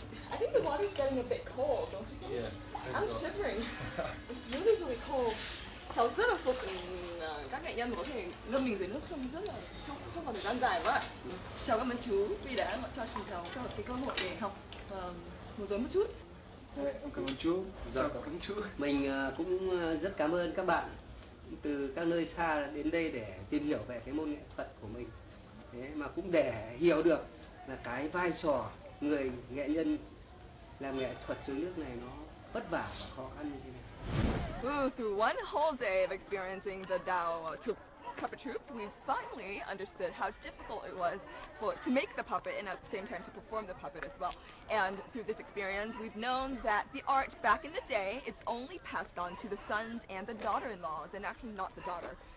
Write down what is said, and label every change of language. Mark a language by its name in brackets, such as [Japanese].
[English] I think the water's getting a bit cold, don't you think? Yeah. I'm shivering. It's really, really cold. [Vietnamese] Cháu rất là phục các nghệ nhân mà có thể ngâm mình dưới nước trong khoảng thời gian dài quá. Cháu cảm ơn chú vì đã cho chúng cháu cho cái cơ hội để học múa rối một chút. Cảm ơn chú. Dạ, cảm ơn chú. Mình cũng rất cảm ơn các bạn từ các nơi xa đến đây để tìm hiểu về cái môn nghệ thuật của mình. Thế mà cũng để hiểu được là cái vai trò người nghệ nhân làm nghệ thuật dưới nước này nó vất vả và khó khăn như thế nào. [English] Through one whole day of experiencing the Thuc puppet troupe, we finally understood how difficult it was to make the puppet and at the same time to perform the puppet as well. And through this experience, we've known that the art back in the day, it's only passed on to the sons and the daughter-in-laws, and actually not the daughter.